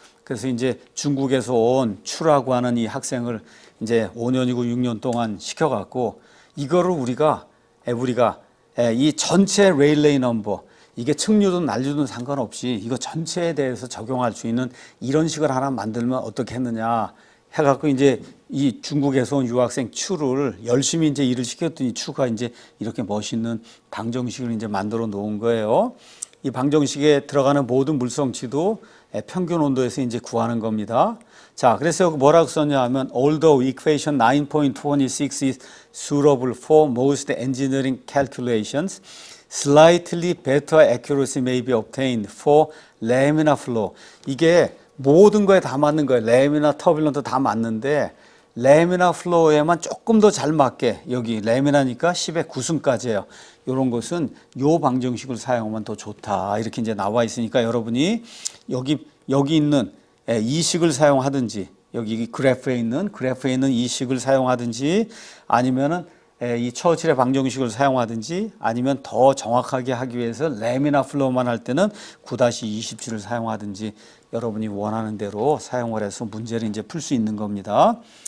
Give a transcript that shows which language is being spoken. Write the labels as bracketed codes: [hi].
[ko] 그래서 이제 중국에서 온 추라고 하는 이 학생을 이제 5년이고 6년 동안 시켜갖고 이거를 우리가 이 전체 레일레이 넘버 이게 층류든 난류든 상관없이 이거 전체에 대해서 적용할 수 있는 이런 식을 하나 만들면 어떻게 했느냐 해갖고 이제 이 중국에서 온 유학생 추를 열심히 이제 일을 시켰더니 추가 이제 이렇게 멋있는 방정식을 이제 만들어 놓은 거예요. 이 방정식에 들어가는 모든 물성치도 평균 온도에서 이제 구하는 겁니다. 자, 그래서 뭐라고 썼냐 하면 [en] although equation 9.26 is suitable for most engineering calculations, slightly better accuracy may be obtained for laminar flow. [ko] 이게 모든 거에 다 맞는 거예요. 레미나, 터뷸런트 다 맞는데 레미나 플로우에만 조금 더 잘 맞게 여기 레미나니까 10의 9승까지예요. 이런 것은 요 방정식을 사용하면 더 좋다. 이렇게 이제 나와 있으니까 여러분이 여기 있는 이 식을 사용하든지 여기 그래프에 있는 이 식을 사용하든지 아니면은 이 처칠의 방정식을 사용하든지 아니면 더 정확하게 하기 위해서 레미나 플로우만 할 때는 9-27을 사용하든지 여러분이 원하는 대로 사용을 해서 문제를 이제 풀 수 있는 겁니다.